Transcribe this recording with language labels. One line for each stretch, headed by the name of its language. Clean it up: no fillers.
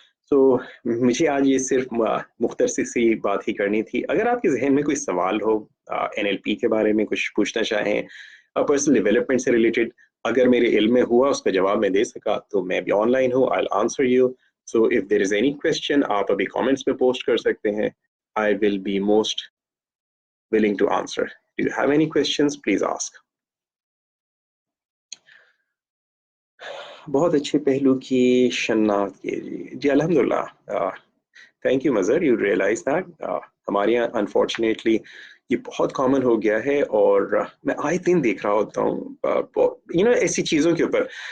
Urdu: تو مجھے آج یہ صرف مختصر سی بات ہی کرنی تھی. اگر آپ کے ذہن میں کوئی سوال ہو NLP کے بارے میں کچھ پوچھنا چاہیں، پرسنل ڈیولپمنٹ سے ریلیٹڈ، اگر میرے علم میں ہوا اس کا جواب میں دے سکا تو میں بھی آن لائن ہوں.
English: I'll answer you. So if there is any question
Urdu: آپ ابھی کامنٹس میں پوسٹ کر سکتے ہیں.
English: I will be most willing to answer. Do you have any questions? Please ask.
Urdu: بہت اچھے پہلو کی شناخت کیجیے. جی الحمدللہ. Thank you Mazhar.
English: you realize that
Urdu: ہمارے یہاں انفارچونیٹلی یہ بہت کامن ہو گیا ہے، اور میں آئے دن دیکھ رہا ہوتا ہوں ایسی چیزوں کے اوپر.